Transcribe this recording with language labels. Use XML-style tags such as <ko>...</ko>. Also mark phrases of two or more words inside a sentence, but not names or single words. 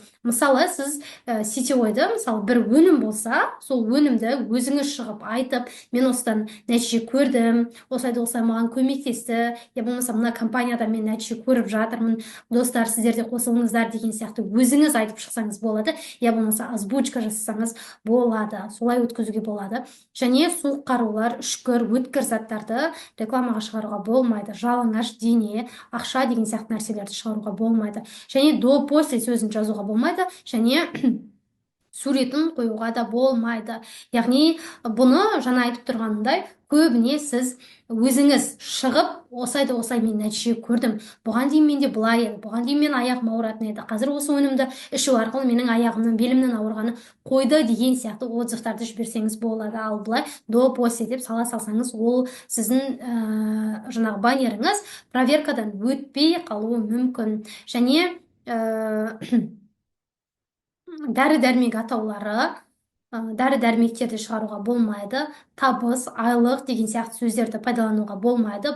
<kk>Мысалы, сіз сетевойды, мысалы, бір өнім болса, сол өнімді өзіңіз шығып айтып, мен осыдан нәтиже көрдім, осылай маған көмектесті, я болмаса мына компанияда мен нәтиже көріп жатырмын, достар, сіздер де қосылыңыздар деген сияқты өзіңіз айтып шықсаңыз болады, я болмаса озвучка жасасаңыз болады. Солай өткізуге болады. Және суық қарулар, үшкір, өткір заттарды рекламаға шығаруға болмайды. Жалаңаш дене, ақша деген сияқты нәрселерді шығаруға болмайды. Және</kk> <ru>до после</ru> <kk>сөзін жазуға болмайды, және суретін қоюға да болмайды. Яғни бұны жаңа айтып тұрғанымдай, көбіне сіз өзіңіз шығып, осылай мен нәтиже көрдім. Бұған дейін менде былай еді, бұған дейін мен аяғым ауыратын еді. Қазір осы өнімді ішу арқылы менің аяғымның, белімнің ауырғаны қойды деген сияқты отзывтарды жіберсеңіз болады. Ал былай</kk> <ru>до после</ru> <kk>деп сала салсаңыз, ол сіздің жаңағы баннеріңіз проверкадан өтпей қалуы мүмкін. Және дәрі-дәрмек атаулары, дәрі-дәрмектерді шығаруға болмайды, табыс, айлық деген сияқты сөздерді пайдалануға болмайды.</kk>